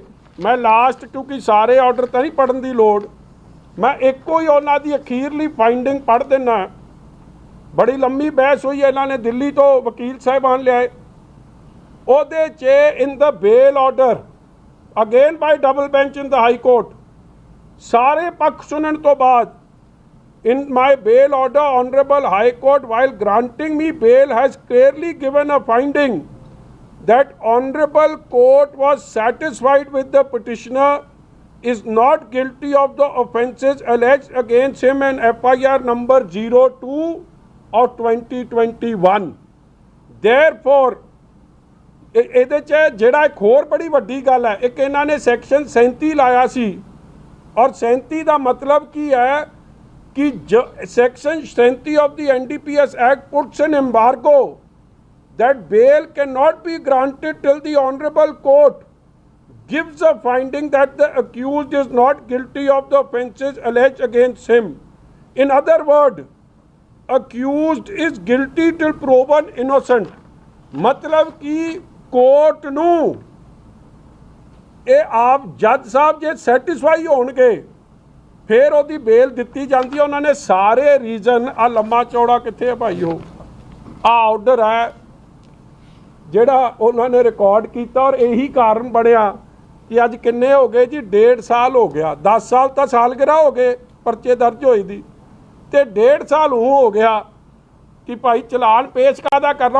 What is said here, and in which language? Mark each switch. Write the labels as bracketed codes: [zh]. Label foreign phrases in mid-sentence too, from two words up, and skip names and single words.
[pa] ਮੈਂ ਲਾਸਟ, ਕਿਉਂਕਿ ਸਾਰੇ ਆਰਡਰ ਤਾਂ ਨਹੀਂ ਪੜ੍ਹਨ ਦੀ ਲੋੜ, ਮੈਂ ਇੱਕੋ ਹੀ ਉਹਨਾਂ ਦੀ ਅਖੀਰਲੀ ਫਾਈਂਡਿੰਗ ਪੜ੍ਹ ਦਿੰਦਾ। ਬੜੀ ਲੰਮੀ ਬਹਿਸ ਹੋਈ, ਇਹਨਾਂ ਨੇ ਦਿੱਲੀ ਤੋਂ ਵਕੀਲ ਸਾਹਿਬਾਨ ਲਿਆਏ। ਉਹਦੇ 'ਚ [en] in the bail order again by double bench in the high court, [pa] ਸਾਰੇ ਪੱਖ ਸੁਣਨ ਤੋਂ ਬਾਅਦ [en] in my bail order honorable high court while granting me bail has clearly given a finding that honorable court was satisfied with the petitioner is not guilty of the offences alleged against him in FIR number 02 of 2021 therefore [pa] ਇਹਦੇ 'ਚ ਜਿਹੜਾ ਇੱਕ ਹੋਰ ਬੜੀ ਵੱਡੀ ਗੱਲ ਹੈ, ਇੱਕ ਇਹਨਾਂ ਨੇ ਸੈਕਸ਼ਨ 37 ਲਾਇਆ ਸੀ, ਔਰ 37 ਦਾ ਮਤਲਬ ਕੀ ਹੈ [en] कि section 37 of the NDPS Act puts an embargo that bail cannot be granted till the honorable court gives a finding that the accused is not guilty of the offences alleged against him. In other words, accused is guilty till proven innocent. [pa] ਮਤਲਬ ਕਿ ਕੋਰਟ ਨੂੰ ਇਹ ਆਪ ਜੱਜ ਸਾਹਬ ਜੇ ਸੈਟਿਸਫਾਈ ਹੋਣਗੇ ਫਿਰ ਉਹਦੀ ਬੇਲ ਦਿੱਤੀ ਜਾਂਦੀ ਹੈ। ਉਹਨਾਂ ਨੇ ਸਾਰੇ ਰੀਜ਼ਨ ਆ ਲੰਮਾ ਚੌੜਾ ਕਿੱਥੇ ਹੈ ਭਾਈ, ਉਹ ਆ ਆਰਡਰ ਹੈ ਜਿਹੜਾ ਉਹਨਾਂ ਨੇ ਰਿਕਾਰਡ ਕੀਤਾ, ਔਰ ਇਹੀ ਕਾਰਨ ਬਣਿਆ ਕਿ ਅੱਜ ਕਿੰਨੇ ਹੋ ਗਏ ਜੀ, 1.5 ਸਾਲ ਹੋ ਗਿਆ। 10 ਸਾਲ ਤਾਂ ਸਾਲਗਿਰਾ ਹੋ ਗਏ ਪਰਚੇ ਦਰਜ ਹੋਈ ਦੀ, ਤੇ 1.5 ਸਾਲ ਹੋ ਗਿਆ ਕਿ ਭਾਈ ਚਲਾਨ ਪੇਸ਼ ਕਾਹਦਾ ਕਰਨਾ।